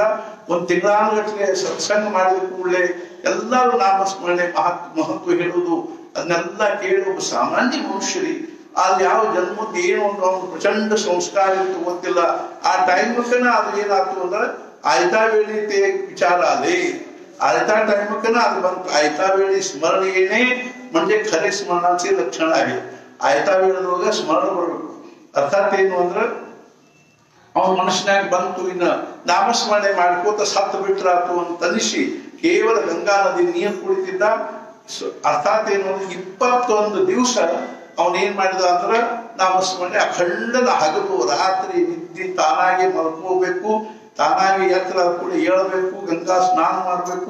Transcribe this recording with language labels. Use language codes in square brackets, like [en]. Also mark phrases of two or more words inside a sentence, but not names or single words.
[kn] ಒಂದು ತಿಂಗಳಾನ್ಗಟ್ಲೆ ಸತ್ಸಂಗ ಮಾಡಿದ ಕೂಡಲೇ ಎಲ್ಲರೂ ನಾಮಸ್ಮರಣೆ ಮಹತ್ವ ಹೇಳುವುದು ಅದನ್ನೆಲ್ಲ ಕೇಳಿ ಒಬ್ಬ ಸಾಮಾನ್ಯ ಮನುಷ್ಯರಿ ಅಲ್ಲಿ ಯಾವ ಜನ್ಮದ ಏನು ಒಂದು ಅವ್ನು ಪ್ರಚಂಡ ಸಂಸ್ಕಾರ ಇತ್ತು ಗೊತ್ತಿಲ್ಲ. ಆ ಟೈಮಕ್ಕನ ಅದು ಏನಾಯ್ತು ಅಂದ್ರೆ ಆಯ್ತಾ ವೇಳೆ ವಿಚಾರ ಅದೇ [mr] आयता टाइम [kn] ಅದು ಬಂತು. ಆಯ್ತಾ ವೇಳೆ ಸ್ಮರಣೆಯೇನೆ [mr] म्हणजे खरे स्मरणाचे लक्षण आहे. [kn] ಆಯ್ತಾ ವೇಳೆದೊಳಗೆ ಸ್ಮರಣೆ ಬರಬೇಕು. ಅರ್ಥಾತ್ ಏನು ಅಂದ್ರೆ ಅವನ ಮನಸ್ಸಿನಾಗ ಬಂತು, ಇನ್ನ ನಾಮಸ್ಮರಣೆ ಮಾಡ್ಕೋತ ಸತ್ತು ಬಿಟ್ರಾತು ಅಂತ ಅನಿಸಿ ಕೇವಲ ಗಂಗಾ ನದಿ ನೀರು ಕುಡಿತಿದ್ದ. ಅರ್ಥಾತ್ ಏನು ಅಂದ್ರೆ 21 ದಿವಸ ಅವನೇನ್ ಮಾಡಿದ ಅಂದ್ರೆ ನಾಮಸ್ಮರಣೆ ಅಖಂಡದ ಹಗಲು ರಾತ್ರಿ ನಿದ್ದೆ ತಾನಾಗಿ ಮಲ್ಕೋಬೇಕು, ತಾನಾಗಿ ಎತ್ತರ ಕೂಡ ಏಳಬೇಕು, ಗಂಗಾ ಸ್ನಾನ ಮಾಡಬೇಕು.